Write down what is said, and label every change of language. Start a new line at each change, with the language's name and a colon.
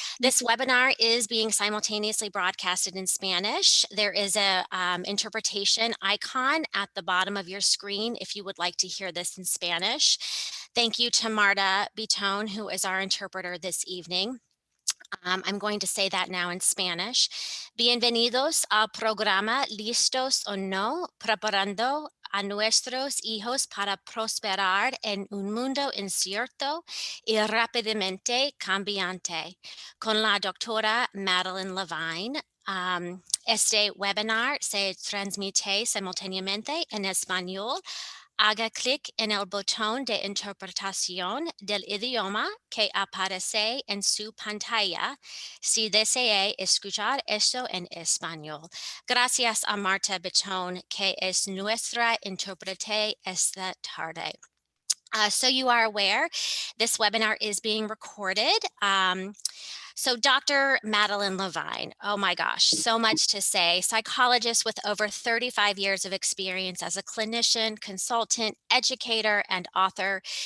English: This webinar is being simultaneously broadcasted in Spanish. There is a interpretation icon at the bottom of your screen if you would like to hear this in Spanish. Thank you to Marta Bitone, who is our interpreter this evening. I'm going to say that now in Spanish.
Spanish: Bienvenidos al programa Listos o No, preparando a nuestros hijos para prosperar en un mundo incierto y rápidamente cambiante, con la doctora Madeline Levine. Este webinar se transmite simultáneamente en español. Haga clic en el botón de interpretación del idioma que aparece en su pantalla si desea escuchar esto en español. Gracias a Marta Bitone, que es nuestra intérprete esta tarde.
English: So you are aware, this webinar is being recorded. So Dr. Madeline Levine, oh my gosh, so much to say. Psychologist with over 35 years of experience as a clinician, consultant, educator, and author.